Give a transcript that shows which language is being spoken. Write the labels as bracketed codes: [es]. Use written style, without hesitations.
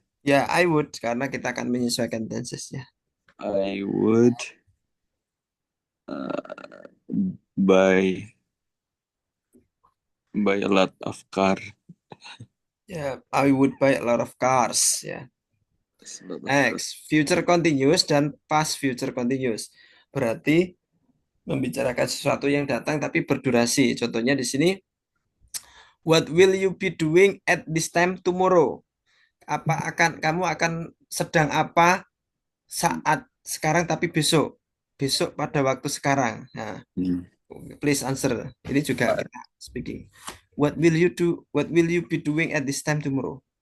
[id] Ya, [en] I would [id] karena kita akan menyesuaikan tensesnya. [en] I would uh, buy a lot of car. Ya, I would buy a lot of cars ya. A lot of car. Next, future continuous dan past future continuous. [id] Berarti membicarakan sesuatu yang datang tapi berdurasi. Contohnya di sini, [en] what will you be doing at this time tomorrow? [id] Kamu akan sedang apa saat sekarang tapi besok? Besok pada waktu sekarang. Nah, Hmm. [en] please answer. [id] Ini juga kita speaking. [en] What will you do? What will you be doing at this time tomorrow?